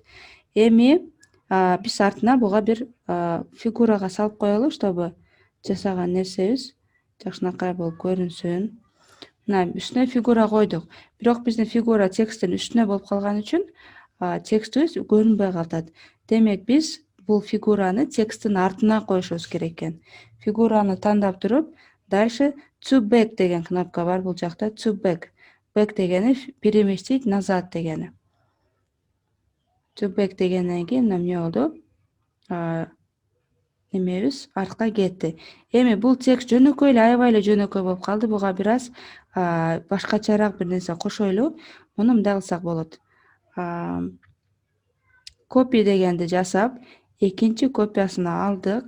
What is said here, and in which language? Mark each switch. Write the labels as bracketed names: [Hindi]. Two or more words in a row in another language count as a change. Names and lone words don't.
[Kyrgyz] Эми биз артына буга бир фигурага салып коелу, чтобы жасаган нерсебиз жакшынакай болуп көрүнсүн. Мына үстүнө фигура койдук. Бирок биздин фигура тексттин үстүнө болуп калган үчүн текстибиз көрүнбөй калат. Демек биз бул фигураны тексттин артына коюшубуз керек экен. Фигураны тандап туруп, дальше [English] to back [Kyrgyz] деген кнопка бар бул жакта. [English] To back. [Kyrgyz] Back дегени [Russian] переместить назад [Kyrgyz] дегени. [English] To back [Kyrgyz] дегенден кийин мына эмне болду? Немебиз артка кетти. Эми бул текст жөнөкөй эле, аябай эле жөнөкөй болуп калды. Буга бир аз башкачараак бир нерсе кошойлу. Муну мындай кылсак болот. Copy дегенди жасап, экинчи копиясын алдык.